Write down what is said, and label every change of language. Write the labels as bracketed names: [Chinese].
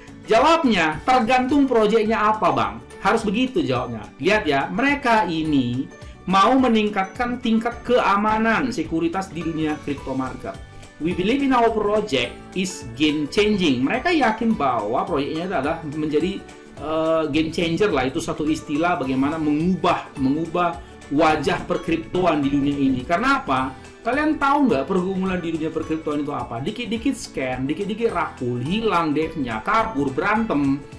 [Indonesian] Jawabnya, tergantung proyeknya apa bang. Harus begitu jawabnya. Lihat ya, mereka ini mau meningkatkan tingkat keamanan sekuritas di dunia crypto market. [English] We believe in our project is game changing. [Indonesian] Mereka yakin bahwa proyeknya adalah menjadi game changer lah. Itu satu istilah bagaimana mengubah wajah perkriptoan di dunia ini. Karena apa? Kalian tahu nggak pergumulan di dunia perkriptoan itu apa? Dikit-dikit scam, dikit-dikit rakul, hilang devnya, kabur, berantem.